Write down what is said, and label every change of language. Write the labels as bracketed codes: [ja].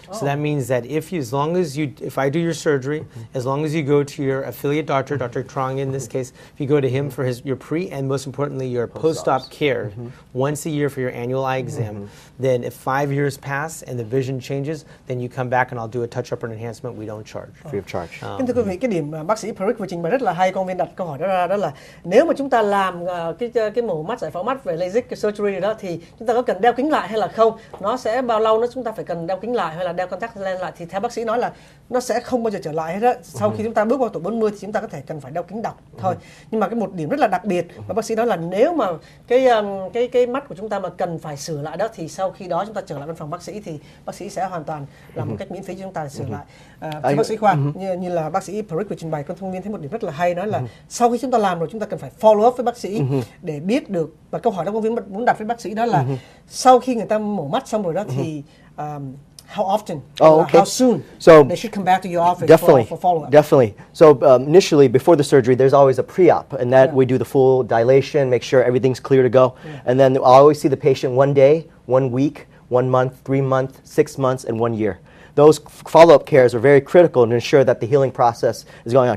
[en] So that means that if I do your surgery, as long as you go to your affiliate doctor, Dr. Trong in this case, if you go to him for your pre and most importantly your post-op care once a year for your annual eye exam, then if 5 years pass and the vision changes, then you come back and I'll do a touch-up or enhancement. We don't charge. Free of charge. [vi] Kính thưa quý vị, cái điểm bác sĩ Peric vừa trình bày rất là hay. Con viên đặt câu hỏi đó ra, đó là nếu mà chúng ta làm cái mổ mắt, giải phẫu mắt về LASIK surgery đó thì chúng ta có cần đeo kính lại hay là không? Nó sẽ bao lâu chúng ta phải cần đeo kính lại hay là đeo contact lens lại? Thì theo bác sĩ nói là nó sẽ không bao giờ trở lại hết đó. Sau khi chúng ta bước vào tuổi 40 thì chúng ta có thể cần phải đeo kính đọc thôi. Nhưng mà cái một điểm rất là đặc biệt mà bác sĩ nói là nếu mà cái mắt của chúng ta mà cần phải sửa lại đó thì sau khi đó chúng ta trở lại văn phòng bác sĩ thì bác sĩ sẽ hoàn toàn làm một cách miễn phí cho chúng ta để sửa lại. Thưa bác sĩ Khoa, như là bác sĩ Peric vừa trình bày, con thông viên thấy một điểm rất là hay, nói là sau khi chúng ta làm rồi chúng ta cần phải follow up với bác sĩ để biết được. Và câu hỏi đó con viên muốn đặt với bác sĩ đó là sau khi người ta mổ mắt xong rồi đó thì [en] how often? How soon? So they should come back to your office for follow-up. Definitely. So initially, before the surgery, there's always a pre-op, and that we do the full dilation, make sure everything's clear to go, and then I always see the patient 1 day, 1 week, 1 month, 3 months, 6 months, and 1 year. Those follow-up cares are very critical to ensure that the healing process is going on.